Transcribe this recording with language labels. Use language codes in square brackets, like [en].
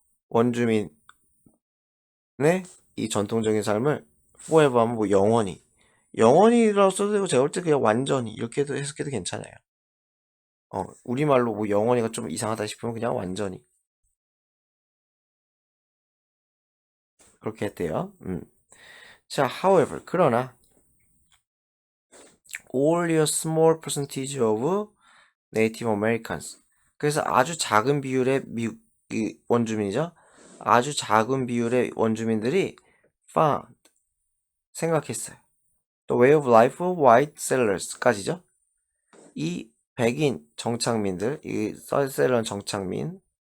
[ko] 원주민의 이 전통적인 삶을 forever 하면 뭐 영원히라고 써도 되고 제가 볼 때 그냥 완전히 이렇게도 해석해도 괜찮아요. 우리말로 뭐 영원히가 좀 이상하다 싶으면 그냥 완전히 그렇게 했대요. [en] 자, however, [ko] 그러나 [en] only a small percentage of Native Americans. [ko] 그래서 아주 작은 비율의 원주민이죠. 아주 작은 비율의 원주민들이 found, 생각했어요. [en] The way of life of white settlers까지죠. [ko] 이 백인 정착민들, 이 셀러 정착민.